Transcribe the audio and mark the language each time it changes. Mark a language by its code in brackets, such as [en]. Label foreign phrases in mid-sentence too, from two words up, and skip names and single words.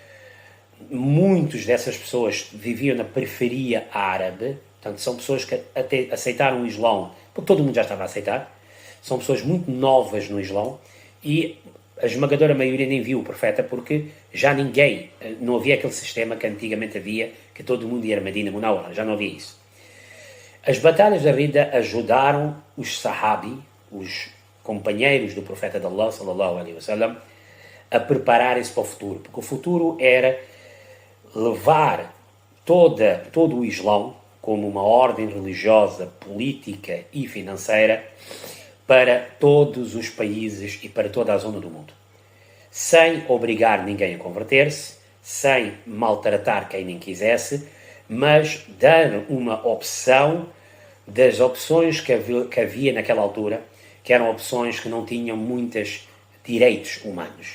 [pt] muitas dessas pessoas viviam na periferia árabe, portanto, são pessoas que até aceitaram o Islão, porque todo mundo já estava a aceitar, são pessoas muito novas no Islão, e a esmagadora maioria nem viu o profeta, porque já não havia aquele sistema que antigamente havia, que todo mundo ia a Medina Munawwara, já não havia isso. As batalhas da Ridda ajudaram os sahabi, os companheiros do profeta de Allah, [ar] صلى الله عليه وسلم, [pt] a prepararem-se para o futuro, porque o futuro era levar todo o Islão como uma ordem religiosa, política e financeira para todos os países e para toda a zona do mundo, sem obrigar ninguém a converter-se, sem maltratar quem nem quisesse, mas dar uma opção das opções que havia naquela altura, que eram opções que não tinham muitos direitos humanos.